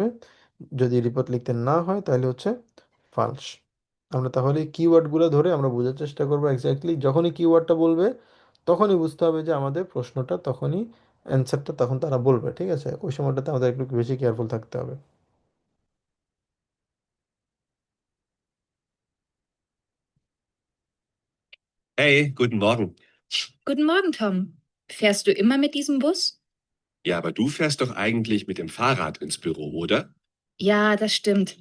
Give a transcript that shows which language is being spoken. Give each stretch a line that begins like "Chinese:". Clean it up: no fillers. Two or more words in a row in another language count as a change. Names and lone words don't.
Bangla: যদি রিপোর্ট লিখতে না হয় তাহলে হচ্ছে ফালস। আমরা তাহলে কিওয়ার্ডগুলো ধরে আমরা বোঝার চেষ্টা করবো এক্স্যাক্টলি, যখনই কিওয়ার্ডটা বলবে তখনই বুঝতে হবে যে আমাদের প্রশ্নটা, তখনই অ্যান্সারটা তখন তারা বলবে, ঠিক আছে? ওই সময়টাতে আমাদের একটু বেশি কেয়ারফুল থাকতে হবে।
German: Hey, guten Morgen. Guten Morgen, Tom. Fährst du immer mit diesem Bus? Ja, aber du fährst doch eigentlich mit dem Fahrrad ins Büro, oder? Ja, das stimmt.